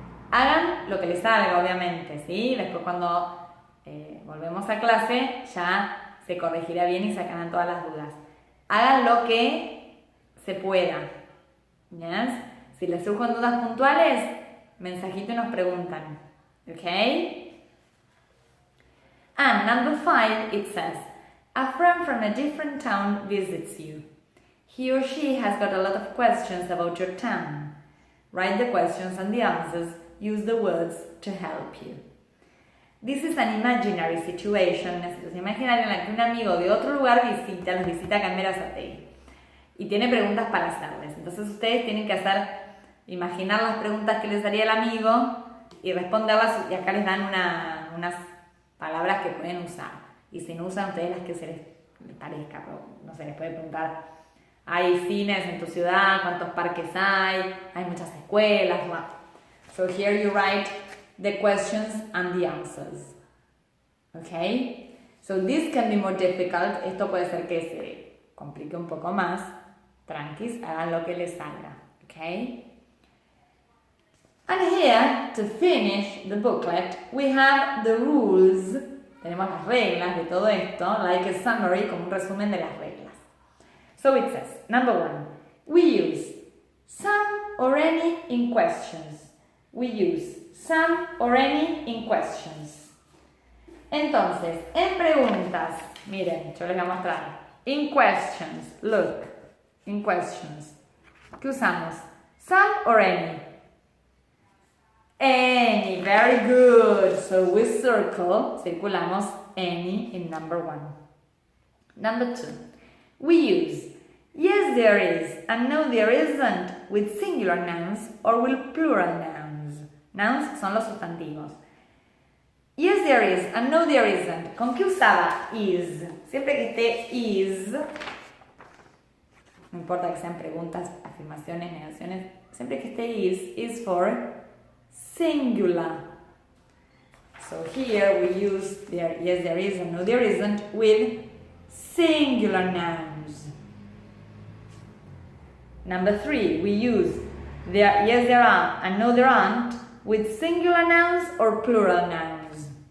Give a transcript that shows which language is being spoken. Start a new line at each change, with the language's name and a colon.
Spanish: Hagan lo que les salga, obviamente, ¿sí? Después cuando volvemos a clase, ya se corregirá bien y sacarán todas las dudas. Hagan lo que se pueda. Yes? Si les surgen dudas puntuales, mensajito y nos preguntan.
English: Okay? And number 5, it says, a friend from a different town visits you. He or she has got a lot of questions about your town. Write the questions and the answers. Use the words to help you. This is an imaginary situation,
Spanish: una situación imaginaria en la que un amigo de otro lugar los visita acá en Berazategui y tiene preguntas para hacerles. Entonces ustedes tienen que imaginar las preguntas que les haría el amigo y responderlas, y acá les dan unas palabras que pueden usar. Y si no usan ustedes las que se les parezca, no sé, les puede preguntar, ¿hay cines en tu ciudad? ¿Cuántos parques hay? ¿Hay muchas escuelas?
English: Well, so here you write the questions and the answers. Okay? So this can be more difficult.
Spanish: Esto puede ser que se complique un poco más. Tranquis, hagan lo que les salga. Okay?
English: And here, to finish the booklet, we have the rules.
Spanish: Tenemos las reglas de todo esto,
English: like a summary,
Spanish: como un resumen de las reglas.
English: So it says, number 1, we use some or any in questions. We use some or any in questions.
Spanish: Entonces, en preguntas, miren, yo les voy a mostrar.
English: In questions, look, in questions.
Spanish: ¿Qué usamos?
English: Some or any? Any, very good. So we circulamos any in number 1. Number 2, we use yes there is and no there isn't with singular nouns or with plural nouns.
Spanish: Nouns son los sustantivos.
English: Yes there is and no there isn't.
Spanish: ¿Con qué usaba is? Siempre que esté is, no importa que sean preguntas, afirmaciones, negaciones, siempre que esté is
English: for singular. So here we use yes there is and no there isn't with singular nouns. Number 3, we use yes there are and no there aren't with singular nouns or plural nouns.